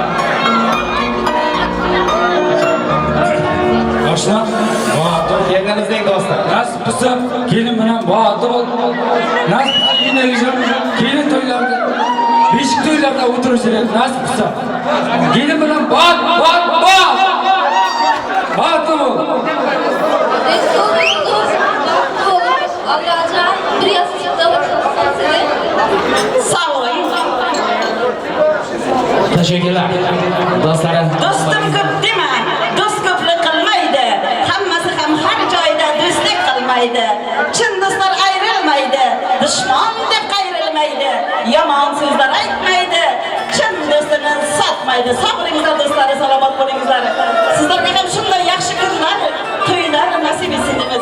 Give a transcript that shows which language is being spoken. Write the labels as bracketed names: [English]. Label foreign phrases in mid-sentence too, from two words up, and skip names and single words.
[Uzbek] Yoshlar, botir kelganingizning do'stlar. Nasib bo'lsa, kelin bilan botir bo'l. Nasib kelin kelin to'ylarda, beshik to'ylarda o'tirishlar. Nasib bo'lsa, kelin bilan botir bo'l. [Turkish] Allah'tan bir yastıkta otursan seni. Sağ olun. Teşekkürler. Dostlarım. [Uzbek] Do'stim ko'p dema. Do'st ko'plik qilmaydi. Hammasi ham har joyda do'stlik qilmaydi. Chin do'stlar ayrilmaydi. Dushman deb qayrilmaydi. Yomon so'zlar aytmaydi. Chin do'stini sotmaydi. Sabringizlar do'stlar, salomat bo'lingizlar. Sizlarga ham shunday yaxshi kunlar, to'ylar nasib etsin deymiz.